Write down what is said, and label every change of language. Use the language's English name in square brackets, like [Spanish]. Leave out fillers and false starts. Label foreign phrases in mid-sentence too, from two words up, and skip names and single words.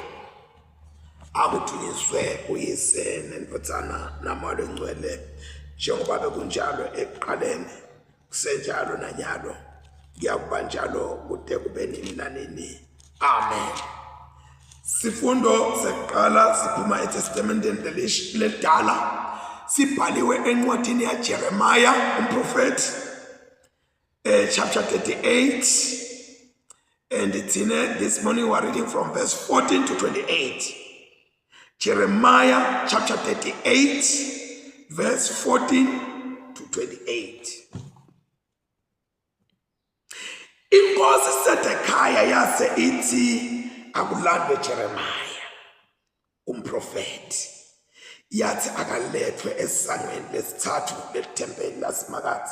[Zulu] Akuthunyiswe uyise neNdodana naMoya oNgcwele njengoba bekunjalo ekuqaleni kusenjalo nanyalo kuyakuba njalo kude kube nini nanini. Amen. Sifundo sekuqala siphuma eTestamenteni ledala sibhaliwe encwadini yaJeremiah umprofeti chapter 38, [English] and this morning we are reading from verse 14 to 28. Jeremiah chapter 38 verse 14 to 28. [Zulu] Inkosi Sedekhaya yase ithi akulandwe Jeremiah umprofeti, yathi akalethwe esangweni lesithathu lethempeli laseMakathe.